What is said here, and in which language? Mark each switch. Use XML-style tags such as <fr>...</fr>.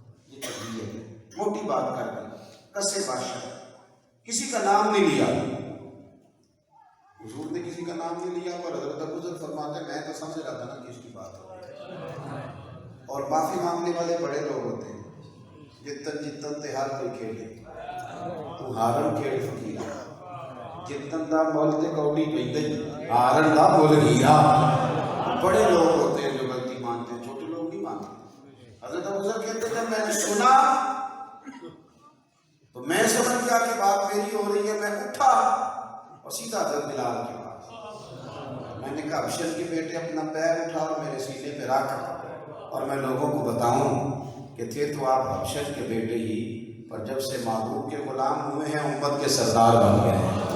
<ur>یہ تربیت ہے, موٹی بات کر دی, کسے بادشاہ, کسی کا نام نہیں لیا. حضور نے کسی کا نام نہیں لیا, اور حضرت ابو ذر فرماتے ہیں میں تو سمجھ رہا تھا نا کس کی بات ہو رہی ہے. اور معافی مانگنے والے بڑے لوگ ہوتے ہیں.</ur> <pa>جتن جتن تے ہر کوئی کھیلے, تو ہارن کھیل فقیرا, جتن دا مول تے کوڑی پیندے ہارن دا مول ہیرا.</pa> <ur>بڑے لوگ ہوتے ہیں جو غلطی مانتے ہیں, چھوٹے لوگ نہیں مانتے. حضرت ابو ذر کہتے ہیں جب میں نے سنا تو میں سمجھ گیا کہ بات میری ہو رہی ہے. میں اٹھا اور سیدھا حضرت بلال کے پاس, میں نے کہا ابشر کے بیٹے اپنا پیر اٹھا اور میرے سینے پہ رکھ, اور میں لوگوں کو بتاؤں کہ تھے تو آپ ابشر کے بیٹے ہی, پر جب سے محبوب کے غلام ہوئے ہیں امت کے سردار بن گئے ہیں.</ur>